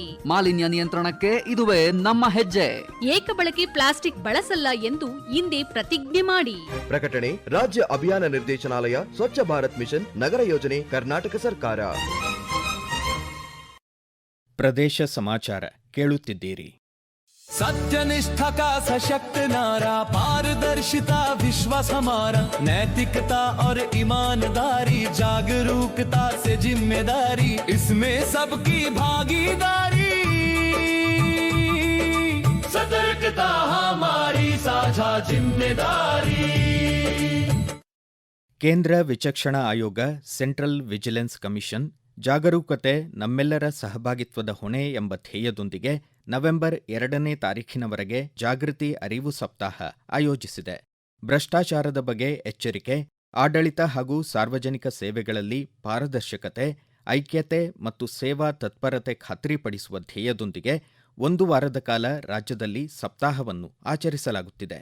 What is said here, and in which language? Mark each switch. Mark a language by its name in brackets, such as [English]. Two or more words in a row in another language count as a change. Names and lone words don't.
[Kannada] ಮಾಲಿನ್ಯ ನಿಯಂತ್ರಣಕ್ಕೆ ಇದುವೇ ನಮ್ಮ ಹೆಜ್ಜೆ. ಏಕಬಳಕೆ ಪ್ಲಾಸ್ಟಿಕ್ ಬಳಸಲ್ಲ ಎಂದು ಇಂದೇ ಪ್ರತಿಜ್ಞೆ ಮಾಡಿ. ಪ್ರಕಟಣೆ ರಾಜ್ಯ ಅಭಿಯಾನ ನಿರ್ದೇಶನಾಲಯ, ಸ್ವಚ್ಛ ಭಾರತ್ ಮಿಷನ್, ನಗರ ಯೋಜನೆ, ಕರ್ನಾಟಕ ಸರ್ಕಾರ. ಸಮಾಚಾರ. ಪ್ರದೇಶ ಸಮಾಚಾರ ಕೇಳುತ್ತಿದ್ದೀರಿ. [Hindi] सत्यनिष्ठा का सशक्त नारा, पारदर्शिता विश्वास हमारा, नैतिकता और ईमानदारी, जागरूकता से जिम्मेदारी, इसमें सबकी भागीदारी, सतर्कता हमारी साझा जिम्मेदारी. [Kannada] ಕೇಂದ್ರ ವಿಚಕ್ಷಣಾ ಆಯೋಗ ಸೆಂಟ್ರಲ್ ವಿಜಿಲೆನ್ಸ್ ಕಮಿಷನ್ ಜಾಗರೂಕತೆ ನಮ್ಮೆಲ್ಲರ ಸಹಭಾಗಿತ್ವದ ಹೊಣೆ ಎಂಬ ಧ್ಯೇಯದೊಂದಿಗೆ ನವೆಂಬರ್ 2ನೇ ತಾರೀಖಿನವರೆಗೆ ಜಾಗೃತಿ ಅರಿವು ಸಪ್ತಾಹ ಆಯೋಜಿಸಿದೆ. ಭ್ರಷ್ಟಾಚಾರದ ಬಗ್ಗೆ ಎಚ್ಚರಿಕೆ, ಆಡಳಿತ ಹಾಗೂ ಸಾರ್ವಜನಿಕ ಸೇವೆಗಳಲ್ಲಿ ಪಾರದರ್ಶಕತೆ, ಐಕ್ಯತೆ ಮತ್ತು ಸೇವಾ ತತ್ಪರತೆ ಖಾತ್ರಿಪಡಿಸುವ ಧ್ಯೇಯದೊಂದಿಗೆ 1 ವಾರದ ಕಾಲ ರಾಜ್ಯದಲ್ಲಿ ಸಪ್ತಾಹವನ್ನು ಆಚರಿಸಲಾಗುತ್ತಿದೆ.